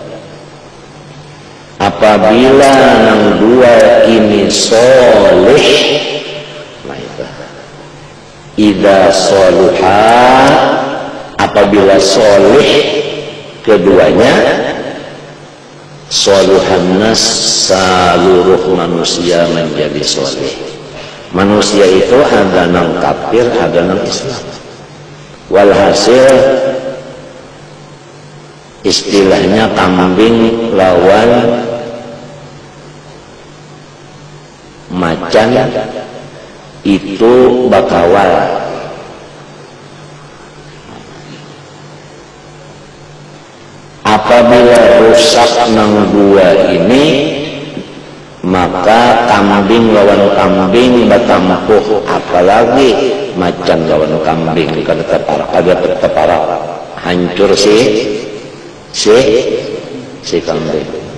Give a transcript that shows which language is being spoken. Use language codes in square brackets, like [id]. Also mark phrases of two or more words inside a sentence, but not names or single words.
[bjn] Apabila yang dua ini soleh, [ar] إذا صلحا, [bjn] apabila soleh keduanya, [ar] صلح الناس, [bjn] seluruh manusia menjadi soleh. Manusia itu ada yang kafir, ada yang Islam. Walhasil istilahnya kambing lawan macan itu bakawal. Apabila rusak nang dua ini, maka kambing lawan kambing batampuh, apalagi macan lawan kambing kada tetap hancur si kambing.